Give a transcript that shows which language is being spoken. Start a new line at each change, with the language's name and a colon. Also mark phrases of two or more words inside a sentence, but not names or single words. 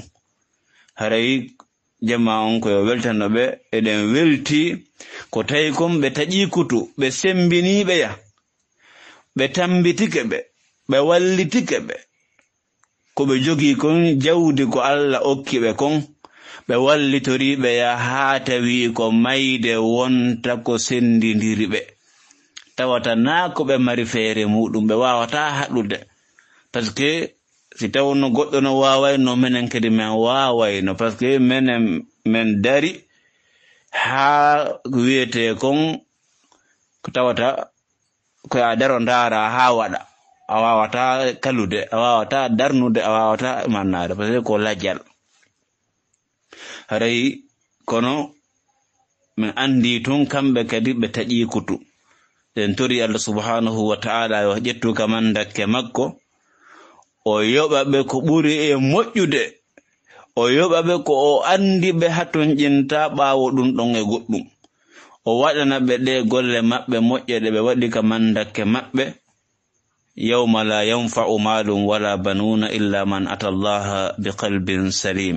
Fula: Haray jama on koyo weltanoɓe, eɗen welti ko tawi kon ɓe taƴi kutu, ɓe sembiniɓe ya, ɓe tambitike ɓe wallitike ɓe, ko ɓe jogii kon jawdi ko Allah okkiɓe kon, ɓe wallitoriɓe ya haa tawi ko mayde wonta ko sendidiri ɓe. Tawata naa ko ɓe mari feere muɗum, ɓe wawata haɗude,
French: par ce que
Fula: si tawno goɗɗo no wawayno menen kadi men wawayno,
French: par ce que
Fula: menen men dari haa wiyete kon ko tawata ko a daro ndaara haa waɗa, a wawata kalude, a wawata darnude, a wawata mannade,
French: par ce que
Fula: ko lajjal. Haray kono min andi tun kamɓe kadi ɓe taƴi kutu. En tori Allah
Arabic: سبحانه وتعالى
Fula: yo ƴettu kaman dakke makko, o yoɓa ɓe ko ɓuri e moƴƴude, o yoɓa ɓe ko o andi ɓe haton ƴinta ɓaawo ɗum ɗon e goɗɗum, o waɗana ɓe ɗe golle maɓɓe moƴƴe ɗe ɓe waɗi kaman dakke maɓɓe,
Arabic: يوم لا ينفع مال ولا بنون إلا من أتى الله بقلب سليم.